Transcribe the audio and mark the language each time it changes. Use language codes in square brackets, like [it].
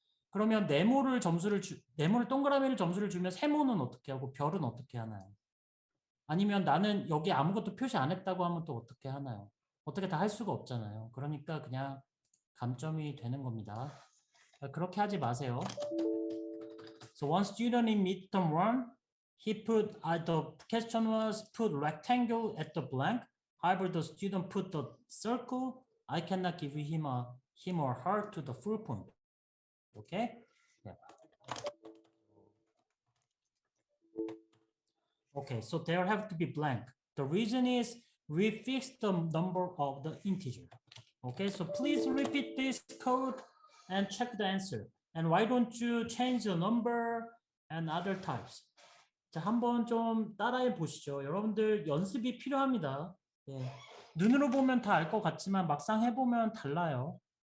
[ko] 그러면 네모를 동그라미를 점수를 주면 세모는 어떻게 하고 별은 어떻게 하나요? 아니면 나는 여기 아무것도 표시 안 했다고 하면 또 어떻게 하나요? 어떻게 다 할 수가 없잖아요. 그러니까 그냥 감점이 되는 겁니다. 그렇게 하지 마세요. [en] So one student in midterm 1, he put the question was put rectangle at the blank. However, the student put the circle. I cannot give him or her to the full point. Okay. Yeah. Okay. So there have to be blank. The reason is we fixed the number of the integer. Okay. So please repeat this code and check the answer. And why don't you change the number and other types? [ko] 자, 한번 좀 따라해 보시죠. 여러분들 연습이 필요합니다. 예. 눈으로 보면 다 알 것 같지만 막상 해보면 달라요.